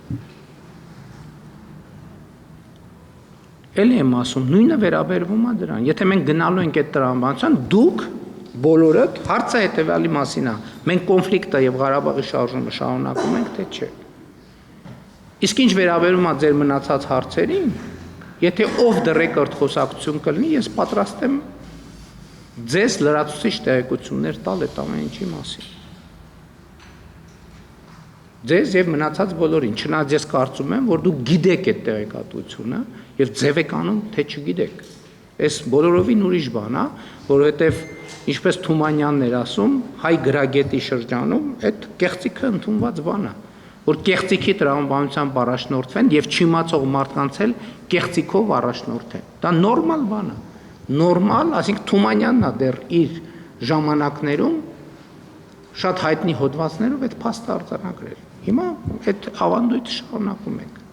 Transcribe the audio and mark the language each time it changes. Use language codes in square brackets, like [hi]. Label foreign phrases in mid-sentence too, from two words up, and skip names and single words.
[hy] Էլի եմ ասում, նույնը վերաբերվում է դրան, եթե մենք գնալու ենք այդ տրամաբանության, դուք բոլորդ հարցը հետևյալի մասին է, մենք կոնֆլիկտը եւ Ղարաբաղի շարժումը շարունակում ենք, թե չէ։ Իսկ ինչ վերաբերում է ձեր մնացած հարցերին, եթե [en] off the record [hy] խոսակցություն կլինի, ես պատրաստ եմ ձեզ լրացուցիչ տեղեկություններ տալ այդ ամեն ինչի մասին։ Ձեզ եւ մնացած բոլորին, չնայած ես կարծում եմ, որ դուք գիտեք այդ տեղեկատվությունը եւ ձև եք անում, թե չգիտեք։ Այս բոլորովին ուրիշ բան է, որովհետեւ ինչպես Թումանյանն էր ասում, հայ գրագետի շրջանում այդ կեղծիքը ընդունված բան է, որ կեղծիքի տրամաբանությամբ առաջնորդվեն եւ չիմացող մարդկանց էլ կեղծիքով առաջնորդեն։ Դա նորմալ բան է։ Նորմալ, այսինքն Թումանյանն է դեռ իր ժամանակներում շատ հայտնի հոդվածներով այդ փաստը արձանագրել։ Հիմա այդ ավանդույթը շարունակում ենք։